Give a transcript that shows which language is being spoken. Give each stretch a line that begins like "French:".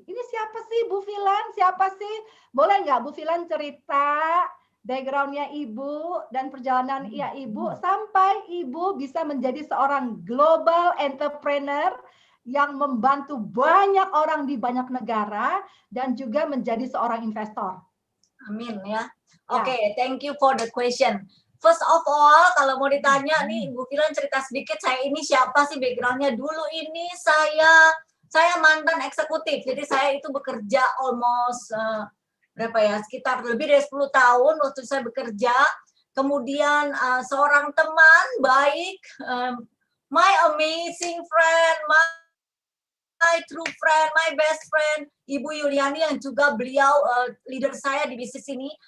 Indonesian: Ini siapa sih Bu Filan? Siapa sih? Boleh nggak Bu Filan cerita background-nya Ibu dan perjalanan Ibu sampai Ibu bisa menjadi seorang global entrepreneur yang membantu banyak orang di banyak negara dan juga menjadi seorang investor. Amin ya.
English: Oke, thank you for the question. First of all,
Indonesian: kalau mau ditanya nih, Ibu Filan cerita sedikit, saya ini siapa sih background-nya? Dulu ini saya mantan eksekutif, jadi saya itu bekerja
English: almost
Indonesian: sekitar lebih dari 10 tahun waktu saya bekerja. Kemudian seorang teman baik,
English: my amazing friend, my true friend, my best friend,
Indonesian: Ibu Yuliani yang juga beliau leader saya di bisnis ini.